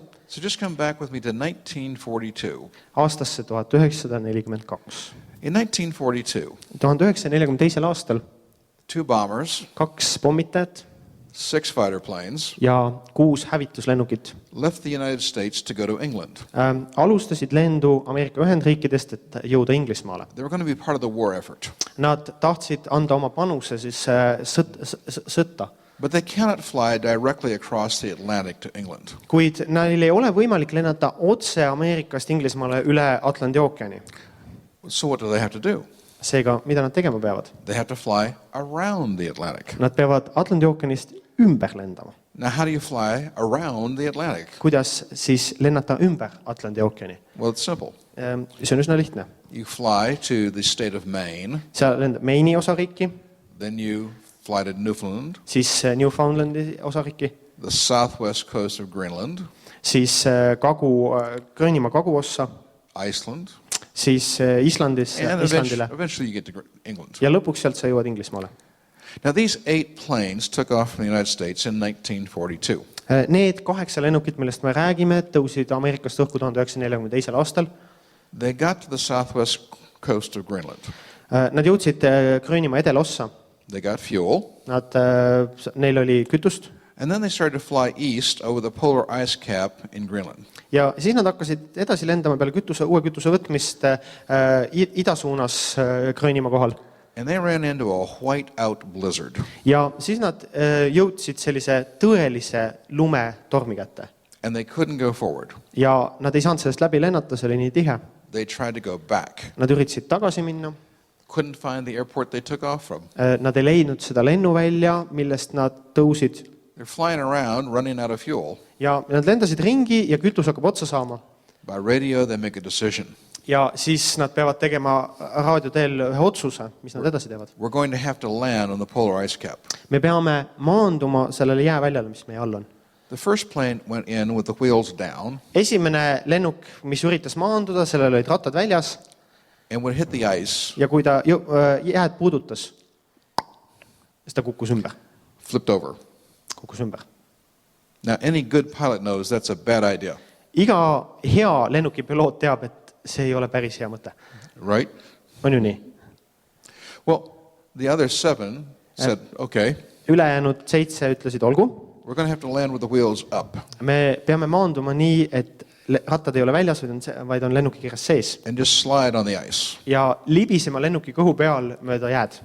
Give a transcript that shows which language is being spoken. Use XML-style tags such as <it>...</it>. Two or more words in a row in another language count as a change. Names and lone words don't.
<en>So just come back with me to 1942.</en> <et>aastasse 1942.</et> <en>In 1942,</en> <et>1942. aastal</et> <en>2 bombers,</en> <et>2 pommitajat</et> <en>6 fighter planes</en> <et>ja 6 hävituslennukit</et> <en>left the United States to go to England.</en> <et>alustasid lendu Ameerika Ühendriikidest, et jõuda Inglismaale.</et> <en>They were going to be part of the war effort.</en> <et>Nad tahtsid anda oma panuse siis sõtta.</et> <en>But they cannot fly directly across the Atlantic to England.</en> <et>Kuid neil ei ole võimalik lennata otse Ameerikast Inglismaale üle Atlandi ookeani.</et> <en>So what do they have to do?</en> <et>Seega, mida nad tegema peavad?</et> <en>They have to fly around the Atlantic.</en> <et>Nad peavad Atlandi ookeanist ümber lendama.</et> <en>Now, how do you fly around the Atlantic?</en> <et>Kuidas siis lennata ümber Atlandi ookeani?</et> <en>Well, it's simple.</en> <et>See on üsna lihtne.</et> <en>You fly to the state of Maine,</en> <et>Seal lendab Maine'i osariiki,</et> <en>then you fly to Newfoundland,</en> <et>siis Newfoundlandi osariiki,</et> <en>the southwest coast of Greenland,</en> <et>siis Gröönimaa kaguossa,</et> <en>Iceland,</en> <et>siis</et> <en>and</en> <et>Islandile</et> <en>eventually you get to England.</en> <et>ja lõpuks sealt sa jõuad Inglismaale.</et> <en>Now, these 8 planes took off from the United States in 1942.</en> <et>Need 8 lennukit, millest me räägime, tõusid Ameerikast õhku 1942. aastal.</et> <en>They got to the southwest coast of Greenland.</en> <et>Nad jõudsid Gröönimaa edelossa.</et> <en>They got fuel.</en> <et>Neil oli kütust.</et> <en>And then they started to fly east over the polar ice cap in Greenland.</en> <et>Ja siis nad hakkasid edasi lendama peale uue kütuse võtmist idasuunas Gröönimaa kohal.</et> <en>And they ran into a white-out blizzard.</en> <et>Ja siis nad jõudsid sellise tõelise lumetormi kätte.</et> <en>And they couldn't go forward.</en> <et>Ja nad ei saanud sellest läbi lennata, see oli nii tihe.</et> <en>They tried to go back.</en> <et>Nad üritasid tagasi minna.</et> <en>Couldn't find the airport they took off from.</en> <et>Nad ei leidnud seda lennuvälja, millest nad tõusid.</et> <en>They're flying around, running out of fuel.</en> <et>Ja nad lendasid ringi ja kütus hakkab otsa saama.</et> <en>By radio, they make a decision.</en> <et>Ja siis nad peavad tegema raadioteel ühe otsuse, mis nad edasi teevad.</et> <en>We're going to have to land on the polar ice cap.</en> <et>Me peame maanduma sellele jääväljale, mis meie all on.</et> <en>The first plane went in with the wheels down.</en> <et>Esimene lennuk, mis üritas maanduda, sellel olid rattad väljas.</et> <en>And when it hit the ice,</en> <et>Ja kui ta jääd puudutas, siis ta kukkus ümber.</et> <en>flipped over.</en> <et>Kukkus ümber.</et> <en>Now, any good pilot knows that's a bad idea,</en> <et>Iga hea lennukipiloot teab, et see ei ole päris hea mõte.</et> <en>right?</en> <et>On ju nii?</et> <en>Well, the other 7 said, okay,</en> <et>Ülejäänud 7 ütlesid, olgu,</et> <en>we're going to have to land with the wheels up</en> <et>me peame maanduma nii, et rattad ei ole väljas, vaid on lennuki kirjas sees.</et> <en>and just slide on the ice.</en> <et>Ja libisema lennuki kõhu peal mööda jääd.</et>